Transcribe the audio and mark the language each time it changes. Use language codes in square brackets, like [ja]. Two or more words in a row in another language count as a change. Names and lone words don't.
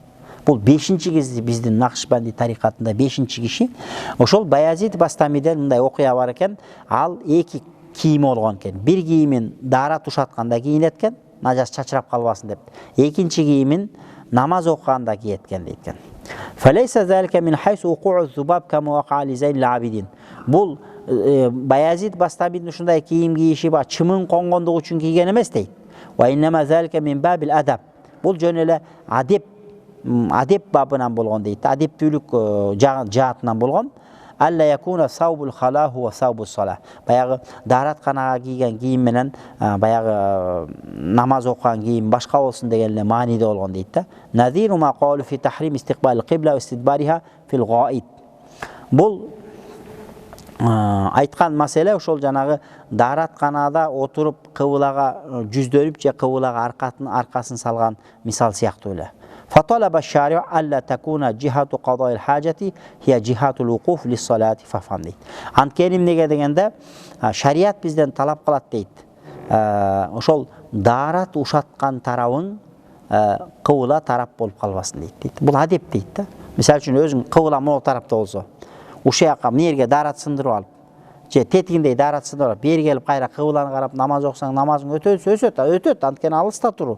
[ky] Бул 5-чи киши биздин Накшбанди тарикатында 5-чи киши. Ошол Баязид Бастамиден мындай окуя бар экен. Ал эки кийими болгон экен. Бир кийимин дара тушатканда кийинет экен, нажас чачырап калбасын деп. Экинчи кийимин намаз окуганда кийеткен дейт. [ar] فليس ذلك من حيث وقوع الذباب كما وقع لزين العابدين. [ky] Бул Баязид Бастамидин ушундай кийим кийиши ба чымын конгондугу үчүн кийген эмес дейт. [ar] وإنما ذلك من باب الأدب. [ky] Бул жөн эле адеп бабынан болгон дейт. Адептүүлүк жаатынан болгон. [ar] ألا يكون ثوب الخلاء وثوب الصلاة. [ky] Баягы даратканага кийген кийим менен баягы намаз окуган кийим башка болсун деген эле мааниде болгон дейт да. [ar] نظير ما قالوا في تحريم استقبال القبلة واستدبارها في الغائط. [ky] Бул айткан маселе ошол жанагы даратканада отуруп кыбылага жүздөнүп же кыбылага аркасын салган мисал сыяктуу эле. [ar] فطلب الشارع ألا تكون جهة قضاء الحاجة هي جهة الوقوف للصلاة ففهم дейт. [ky] Анткени эмнеге дегенде шарият бизден талап кылат дейт. Ошол дарат ушаткан тарабың кыбыла тарап болуп калбасын дейт. Бул адеп дейт да. Мисалы үчүн өзүң кыбыла могу тарапта болсо, ушул жака эмне жерге дарат сындырып алып, же тетигиндей дарат сындырып алып, бери келип кайра кыбыланы карап намаз окусаң, намазың өтөт, анткени алыста туру.